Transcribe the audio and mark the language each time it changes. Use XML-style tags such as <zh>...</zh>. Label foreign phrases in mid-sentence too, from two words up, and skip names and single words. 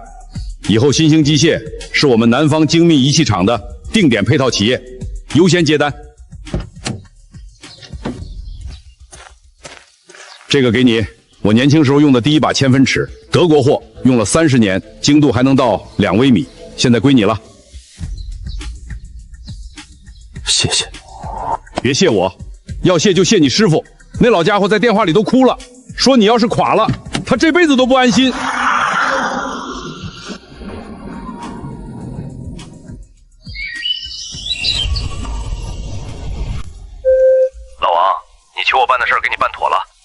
<zh>以后新兴机械是我们南方精密仪器厂的定点配套企业，优先接单。这个给你，我年轻时候用的第一把千分尺，德国货，用了30年，精度还能到2微米，现在歸你了。謝謝，別謝我，要謝就謝你師傅。那老家伙在電話裡都哭了，說你要是垮了，他這輩子都不安心。老王，你求我辦的事兒給你辦妥了。</zh>